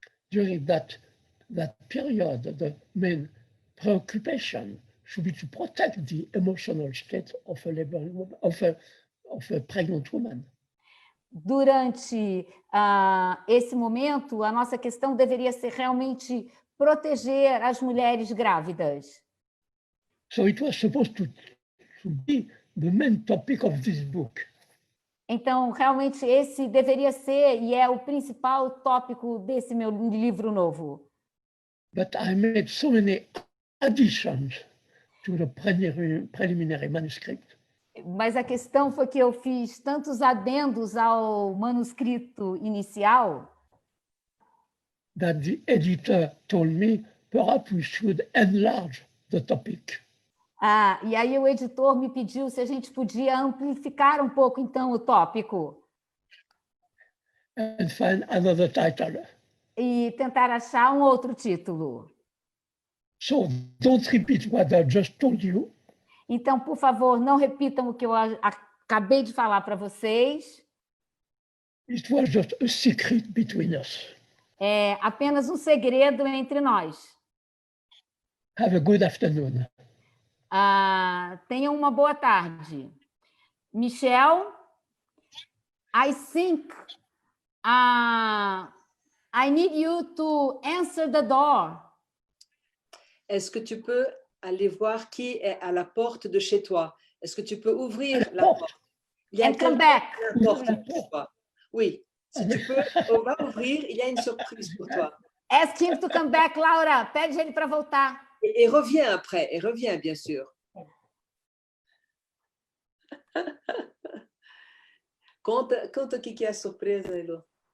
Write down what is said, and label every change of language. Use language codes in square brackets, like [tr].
[en] During that period, the main preoccupation should be to protect the emotional state of a pregnant woman. [pt] Durante esse momento, a nossa questão deveria ser realmente proteger as mulheres grávidas. [en] So it was supposed to be the main topic of this book. [pt] Então, realmente, esse deveria ser e é o principal tópico desse meu livro novo. [en] But I made so many additions to the preliminary manuscript. [pt] Mas a questão foi que eu fiz tantos adendos ao manuscrito inicial [en] that the editor told me perhaps we should enlarge the topic. [pt] E aí o editor me pediu se a gente podia amplificar um pouco, então, o tópico. [en] And find another title. [pt] E tentar achar um outro título. [en] So don't repeat what I just told you. [pt] Então, por favor, não repitam o que eu acabei de falar para vocês. [en] It was just a secret between us. [pt] É apenas um segredo entre nós. [en] Have a good afternoon. [pt] Tenham uma boa tarde. [en] Michel, I think I need you to answer the door. [fr] Est-ce que tu peux aller voir qui est à la porte de chez toi? Est-ce que tu peux ouvrir la porte? Il y a [en] come back. [fr] Porte pour toi. Oui, si tu peux, on va ouvrir, il y a une surprise pour toi. [en] Ask him to come back, Laura. [pt] Pede ele para voltar. [fr] Et revient après, et revient, bien sûr. [pt] Conta o que é a surpresa, Elo.